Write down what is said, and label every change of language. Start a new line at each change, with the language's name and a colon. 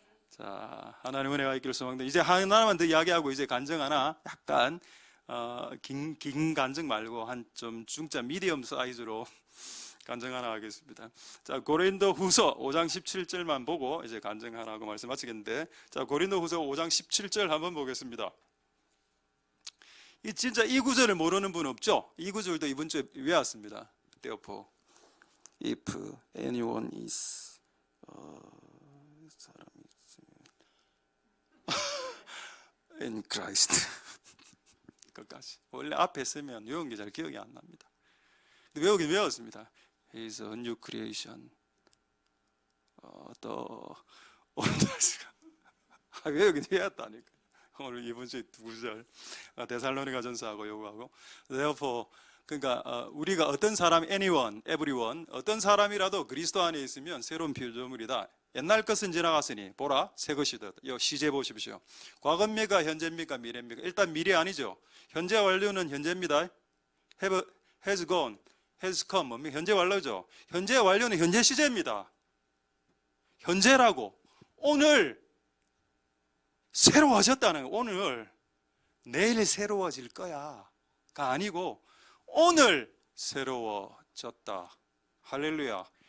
Korean: 자, 하나님 은혜가 있기를 소망합니다. 이제 하나만 더 이야기하고 이제 간증 하나, 약간 긴 간증 말고 한 좀 중짜 미디엄 사이즈로 간증 하나 하겠습니다. 자, 고린도 후서 5장 17절만 보고 이제 간증 하나 하고 말씀 마치겠는데, 자, 고린도 후서 5장 17절 한번 보겠습니다. 진짜 이 구절을 모르는 분 없죠? 이 구절도 이번 주에 외웠습니다.
English: Therefore, if anyone is
Korean: 사람이 있으면
English: in Christ.
Korean: 끝까지. 원래 앞에 쓰면 외운 게 잘 기억이 안 납니다. 근데 외우긴 외웠습니다.
English: He is a new creation.
Korean: 또 외우긴 외웠다니까. 오늘 이번 주에 두 구절, 데살로니가 전서하고 요거하고. Therefore, 그러니까 우리가 어떤 사람, anyone, everyone, 어떤 사람이라도 그리스도 안에 있으면 새로운 피조물이다. 옛날 것은 지나갔으니 보라 새 것이 되었다. 이 시제 보십시오. 과거입니까 현재입니까 미래입니까? 일단 미래 아니죠. 현재 완료는 현재입니다.
English: has gone, has come,
Korean: 뭡니까? 현재 완료죠. 현재 완료는 현재 시제입니다. 현재라고. 오늘 새로워졌다는, 오늘 내일 새로워질 거야가 아니고 오늘 새로워졌다. 할렐루야.